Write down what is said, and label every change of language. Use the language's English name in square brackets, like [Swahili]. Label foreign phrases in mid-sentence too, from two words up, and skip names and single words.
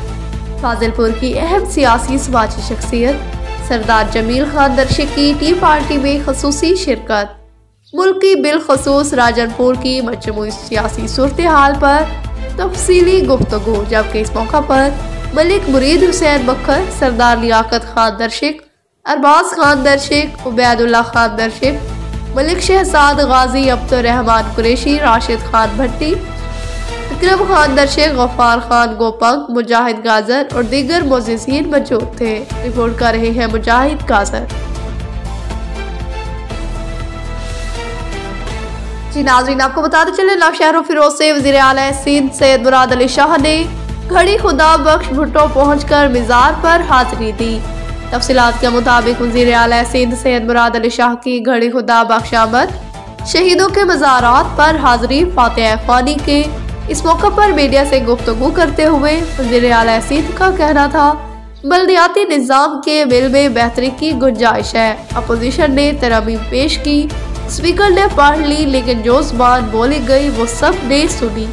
[Urdu] فاضل پور کی اہم سیاسی سماجی شخصیت سردار جمیل خان دریشک کی ٹی پارٹی میں خصوصی شرکت. ملک کی بالخصوص راجن پور کی مجموعی سیاسی صورت حال پر تفصیلی گفتگو، جبکہ اس موقع پر ملک مرید حسین بکھر، سردار لیاقت خان دریشک، ارباز خان دریشک، عبیداللہ خان دریشک، ملک شہزاد غازی، عبدالرحمن قریشی، راشد خان بھٹی, وکرم خان دریشک، غفار خان گوپانگ، مجاہد گاجر اور دیگر معززین موجود تھے. رپورٹ کر رہے ہیں مجاہد گاجر. جی ناظرین، آپ کو بتاتے چلے نوشہرو فیروز سے وزیر اعلیٰ سندھ سید مراد علی شاہ نے گڑھی خدا بخش بھٹو پہنچ کر مزار پر حاضری دی. تفصیلات کے مطابق وزیر اعلیٰ سندھ سید مراد علی شاہ کی گڑھی خدا بخش آمد شہیدوں کے مزارات پر حاضری فاتحہ خوانی کے اس موقع پر میڈیا سے گفتگو کرتے ہوئے وزیر اعلیٰ سندھ کا کہنا تھا، بلدیاتی نظام کے بل میں بہتری کی گنجائش ہے. اپوزیشن نے ترمیم پیش کی، اسپیکر نے پڑھ لی، لیکن جو زبان بولی گئی وہ سب نے سنی.